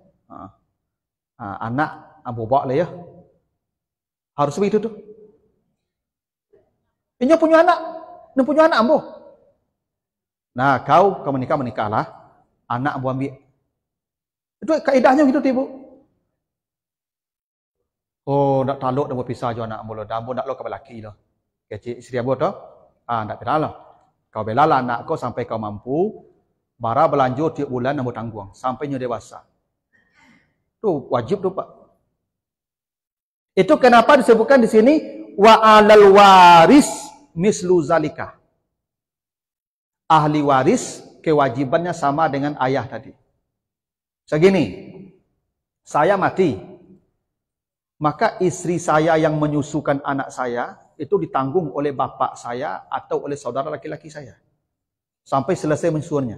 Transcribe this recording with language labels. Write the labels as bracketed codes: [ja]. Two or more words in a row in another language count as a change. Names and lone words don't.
[id] Anak bobok lah ya. Harus begitu tuh. [min] Ini punya anak ambo. Nah, kau menikahlah, anak ambo ambil. Itu kaidahnya gitu, Ibu. Oh, nak taluk dah berpisah jo anak ambo lo, ambo nak lo ke laki lo. Kecil isteri ambo tu, nak bela lo. Kau bela lah anak kau sampai kau mampu, bara berlanjut tiap bulan ambo tanggung sampai nyo dewasa. [id] Tu wajib tu, Pak. Itu kenapa disebutkan di sini [ar] وعلى الوارث مثل ذلك. [id] Ahli waris kewajibannya sama dengan ayah tadi. Segini, saya mati, maka istri saya yang menyusukan anak saya itu ditanggung oleh bapak saya atau oleh saudara laki-laki saya sampai selesai menyusuannya.